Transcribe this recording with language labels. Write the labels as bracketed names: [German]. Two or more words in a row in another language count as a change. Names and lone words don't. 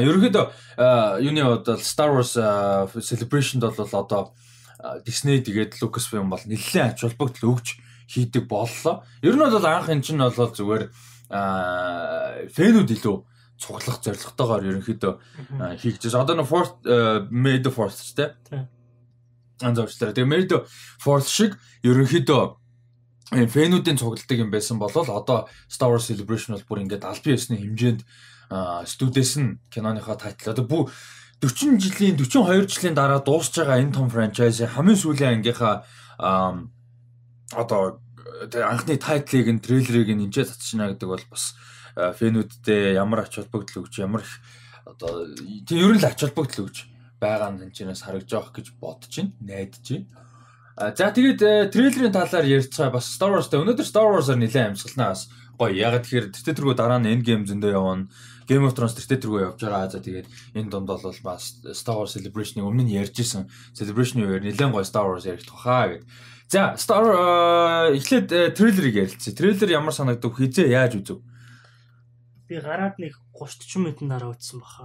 [Mongolian] Ерөнхийдөө юуны бодол Star Wars Celebration-д бол одоо Disney тэгээд Lucasfilm бол нэлээд ач холбогдол өгж хийдэг боллоо. Ер нь бол анх энэ чинь бол зүгээр фэнүүд илүү цуглах зорилготойгоор ерөнхийдөө хийгдэж. Одоо нэг [English] May the 4th [Mongolian] тэ. Анзаарчлаа. Тэгээ [English] May the 4th [Mongolian] шиг ерөнхийдөө фэнүүдийн цугладаг юм байсан бол одоо Star Wars Celebration бол бүр ингээд албан ёсны хэмжээнд студиэс нь киноныхоо тайтл одоо 40 42 жилийн дараа дуусж байгаа энэ том франчайз хамгийн сүүлийн ангийнхаа одоо анхны тайтлыг нь трейлерыг нь энэчээ татчихна гэдэг бол бас фэнүүдтэй ямар ач холбогдол өгч ямар их одоо тийм ер нь л ач холбогдол өгч байгаа нь энэ ч харагдаж байгаа гэж бодож байна, найдаж байна. За тэгээд трейлерын талаар ярьцгаа бас Star Wars-тай өнөөдөр Star Wars-аар нэлээд амьсгалнаа бас гоё. Ягаад тэгэхээр тэртээ тэргүү дараа нь Endgame зөндөө явна. Game of Thrones тэртээ тэргүү явж байгаа. За тэгээд энэ донд бол бас Star Wars Celebration-ыг өмнө нь ярьжсэн. Celebration-ийн үеэр нэлээд гоё Star Wars яригдах хаа гэд. За эхлээд трейлерыг ярилцъя. Трейлер ямар санагдав? Хизээ яаж үзв? Би гараад нэг 30-40 минутын дараа үзсэн баха.